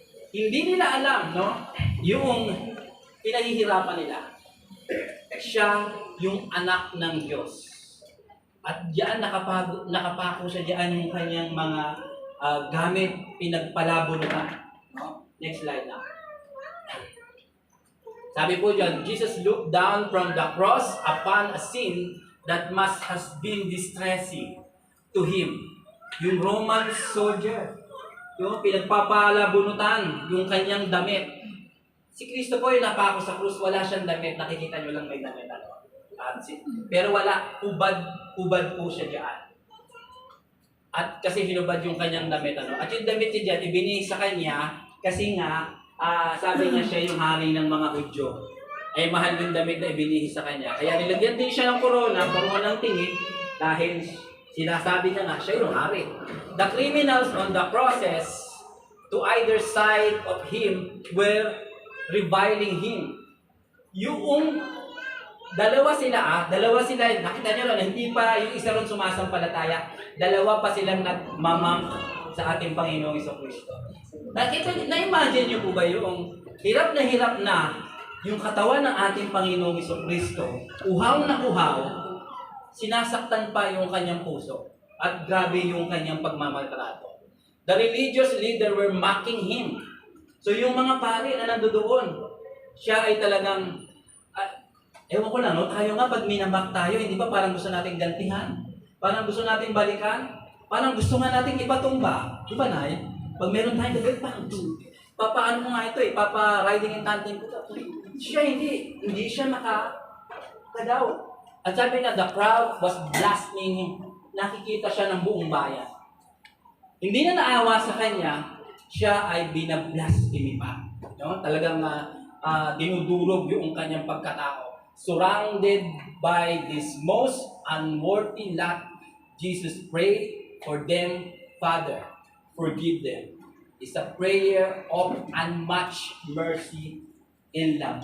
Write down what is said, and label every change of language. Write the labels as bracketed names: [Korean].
[Filipino] Hindi nila alam, no? Yung pinahihirapan nila. Siya yung anak ng Diyos. At diyan nakapako siya diyan yung kanyang mga gamit, pinagpalabo na. No? Next slide na. Sabi po diyan, [English] Jesus looked down from the cross upon a scene that must has been distressing to him. [Filipino] Yung Roman soldier, yung pinagpapalabunutan, yung kanyang damit. Si Kristo po yung napako sa krus, wala siyang damit, nakikita nyo lang may damit. Pero wala, ubad po siya diyan. At kasi hinubad yung kanyang damit. At yung damit niya diyan, ibinigay sa kanya, kasi nga, sabi niya siya yung hari ng mga Hudyo. Ay mahal yung damit na ibinigay sa kanya. Kaya nilagyan din siya ng korona ng tingin, dahil sinasabi niya nga, siya yung hari. [English] The criminals on the crosses to either side of him were reviling him. [Filipino] Yung dalawa sila, nakita niyo ron, hindi pa yung isa ron sumasampalataya, dalawa pa silang nagmamang sa ating Panginoong Jesucristo. Na-imagine niyo po ba yung hirap na yung katawan ng ating Panginoong Jesucristo, uhaw na uhaw, sinasaktan pa yung kanyang puso. At grabe yung kanyang pagmamaltrato. [English] The religious leader were mocking him. [Filipino] So yung mga pari na nandoon, siya ay talagang, ewan ko lang, no? Tayo nga pag minamak tayo, hindi ba parang gusto nating gantihan? Parang gusto nating balikan? Parang gusto nga nating ipatumba. Di ba, Nay? Pag meron tayong gagawin, papaano mo nga ito papa-riding in tandem ko. Siya hindi siya nakadaw. At sabi na, [English] the crowd was blaspheming him. [Filipino] Nakikita siya ng buong bayan. Hindi na naawa sa kanya, siya ay binablasphemy pa. No? Talagang dinudurog yung kanyang pagkatao. [English] Surrounded by this most unworthy lot, Jesus prayed for them, Father, forgive them. is a prayer of unmatched mercy and love.